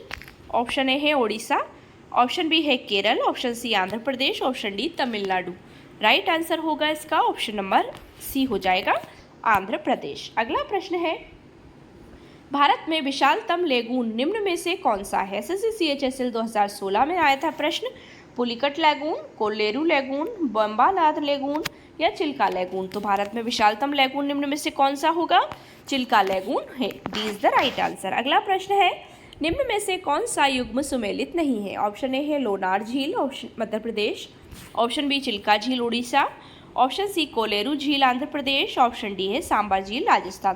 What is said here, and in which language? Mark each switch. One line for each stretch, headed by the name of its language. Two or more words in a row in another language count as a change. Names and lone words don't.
English: option A
Hindi: है ओडिशा,
English: option B
Hindi: है केरल,
English: option C
Hindi: आंध्र प्रदेश,
English: option D
Hindi: तमिलनाडु।
English: right answer
Hindi: होगा इसका
English: option number C
Hindi: हो जाएगा, आंध्र प्रदेश। अगला प्रश्न है, भारत में विशालतम लेगून निम्न में से कौन सा है? एसएससी CHSL 2016 में आया था प्रश्न। पुलिकट लेगून, कोलेरू लेगून, बम्बालाद लेगून या चिल्का लेगून। तो भारत में विशालतम लेगून निम्न में से कौन सा होगा? चिल्का लेगून है।
English: D is the right answer.
Hindi: अगला प्रश्न है, निम्न में से कौन सा युग्म सुमेलित नहीं है?
English: option A
Hindi: है लोनार झील, ऑप्शन मध्य प्रदेश,
English: option B
Hindi: चिल्का झील उड़ीसा,
English: option C
Hindi: कोलेरू झील आंध्र प्रदेश,
English: option D
Hindi: है सांबा झील राजस्थान।